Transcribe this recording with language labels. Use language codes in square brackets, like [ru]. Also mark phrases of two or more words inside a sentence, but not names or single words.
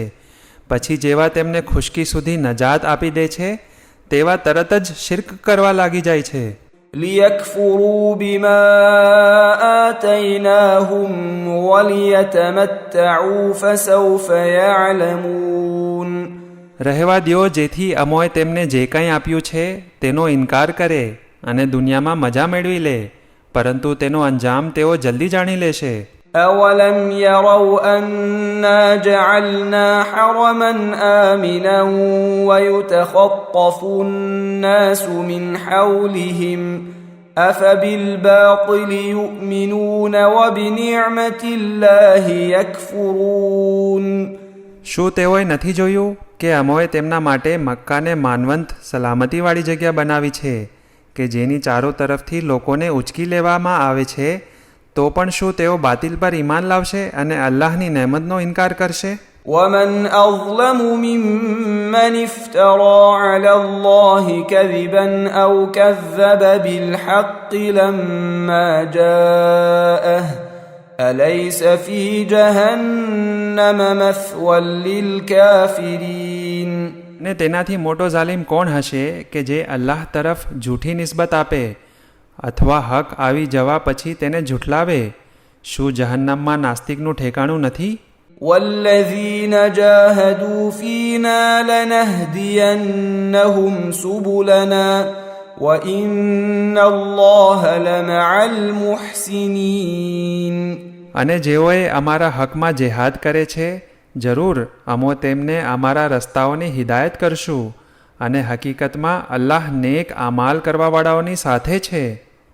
[gu] પછી જેવા તેમને ખુશ્કી સુધી નજાત આપી દે છે, તેવા તરત જ શિર્ક કરવા લાગી જાય છે. [ar] لِيَكْفُرُوا بِمَا آتَيْنَاهُمْ وَلِيَتَمَتَّعُوا فَسَوْفَ يَعْلَمُونَ. [gu] રહેવા દ્યો જેથી અમોએ તેમને જે કંઈ આપ્યું છે તેનો ઇનકાર કરે અને દુનિયામાં મજા મેળવી લે, પરંતુ તેનો અંજામ તેઓ જલ્દી જાણી લેશે. [ar] أَوَلَمْ يَرَوْا أَنَّا جَعَلْنَا حَرَمًا آمِنًا وَيُتَخَطَّفُ النَّاسُ مِنْ حَوْلِهِمْ أَفَبِالْبَاطِلِ يُؤْمِنُونَ وَبِنِعْمَةِ اللَّهِ يَكْفُرُونَ. [gu] શું તેઓએ નથી જોયું કે અમોએ તેમના માટે મક્કાને માનવંત સલામતીવાળી જગ્યા બનાવી છે કે જેની ચારો તરફથી લોકોને ઉચકી લેવામાં આવે છે, તો પણ શું તેઓ બાતિલ પર ઈમાન લાવશે અને અલ્લાહની નહેમતનો ઇનકાર કરશે? [ar] وَمَنْ أَظْلَمُ مِمَّنِ افْتَرَىٰ عَلَى اللَّهِ كَذِبًا أَوْ كَذَّبَ بِالْحَقِّ لَمَّا جَاءَهُ أَلَيْسَ فِي جَهَنَّمَ مَثْوًى لِلْكَافِرِينَ. [gu] ને તેનાથી મોટો ઝાલિમ કોણ હશે કે જે અલ્લાહ તરફ જૂઠી નિસ્બત આપે અથવા હક આવી જવા પછી તેને ઝૂઠલાવે. શું જહન્નમમાં નાસ્તિકનું ઠેકાણું નથી? [ar] وَالَّذِينَ جَاهَدُوا فِينَا لَنَهْدِيَنَّهُمْ سُبُلَنَا وَإِنَّ اللَّهَ لَمَعَ الْمُحْسِنِينَ. [gu] અને જેઓએ અમારા હકમાં જેહાદ કરે છે, જરૂર અમો તેમને અમારા રસ્તાઓની હિદાયત કરશું, અને હકીકતમાં અલ્લાહ નેક આમાલ કરવાવાળાઓની સાથે છે.